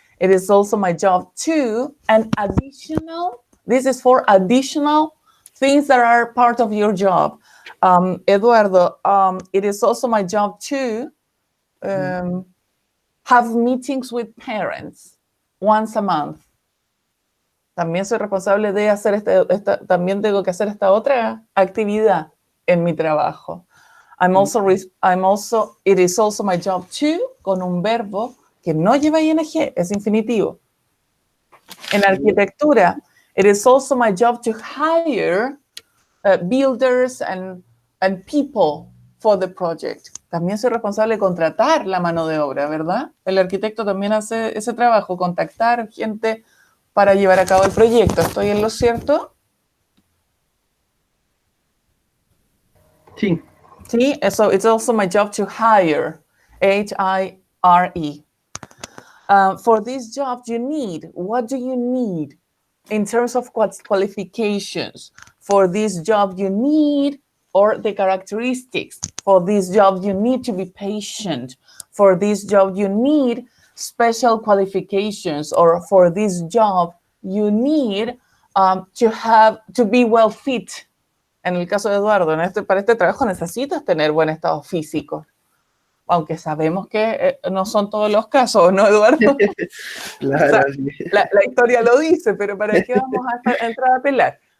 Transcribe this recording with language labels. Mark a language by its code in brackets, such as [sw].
[en] It is also my job to, and additional, this is for additional things that are part of your job. Eduardo, it is also my job to have meetings with parents once a month. [es] También soy responsable de hacer también tengo que hacer esta otra actividad en mi trabajo. [en] It is also my job to, [es] con un verbo que no lleva ing, es infinitivo. En arquitectura, [en] it is also my job to hire builders and people for the project. [es] También soy responsable de contratar la mano de obra, ¿verdad? El arquitecto también hace ese trabajo, contactar gente para llevar a cabo el proyecto. ¿Estoy en lo cierto? Sí. [en] Sí, so it's also my job to hire, H-I-R-E. For this job, what do you need in terms of qualifications? For this job, you need, or the characteristics. For this job, you need to be patient. For this job, you need special qualifications, or for this job, you need to be well fit. [es] En el caso de Eduardo, para este trabajo necesitas tener buen estado físico. Aunque sabemos que no son todos los casos, ¿no, Eduardo? Claro, O sea, sí. la historia lo dice, pero ¿para qué vamos a entrar a pelar?